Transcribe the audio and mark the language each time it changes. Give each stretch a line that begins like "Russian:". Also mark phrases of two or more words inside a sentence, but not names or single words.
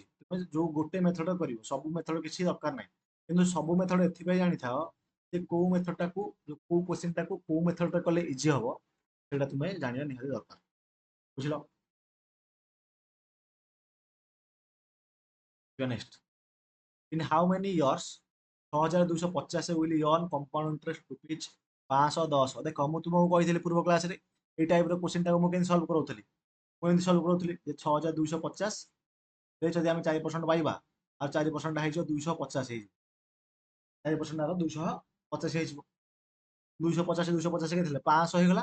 Odia: ତୁମେ ଯୋଉ ଗୋଟେ ମେଥଡ କରିବ, ସବୁ ମେଥଡ କିଛି ଦରକାର ନାହିଁ। କିନ୍ତୁ ସବୁ ମେଥଡ ଏଥିପାଇଁ ଜାଣିଥାଅ ଯେ କୋଉ ମେଥଡଟାକୁ, କୋଉ କ୍ୱେଶ୍ଚିନଟାକୁ କୋଉ ମେଥଡରେ କଲେ ଇଜି ହବ, ସେଇଟା ତୁମେ ଜାଣିବା ନିହାତି ଦରକାର। ବୁଝିଲ? ନେକ୍ସଟ,
English: in how many years 6,250 will earn compound interest rupees 510?
Odia: ଦେଖ ମୁଁ ତୁମକୁ କହିଥିଲି ପୂର୍ବ କ୍ଲାସରେ ଏଇ ଟାଇପର କ୍ୱେଶ୍ଚିନଟାକୁ ମୁଁ କେମିତି ସଲ୍ଭ କରୁଥିଲି। ମୁଁ ଏମିତି ସଲ୍ଭ କରୁଥିଲି ଯେ 6,250 ଯଦି ଆମେ 4% ପାଇବା, ଆଉ 4% ହେଇଯିବ 250 ହେଇଯିବ। 4% 250 ହେଇଯିବ। 250 250 କେତେ ଥିଲେ? 500 ହେଇଗଲା।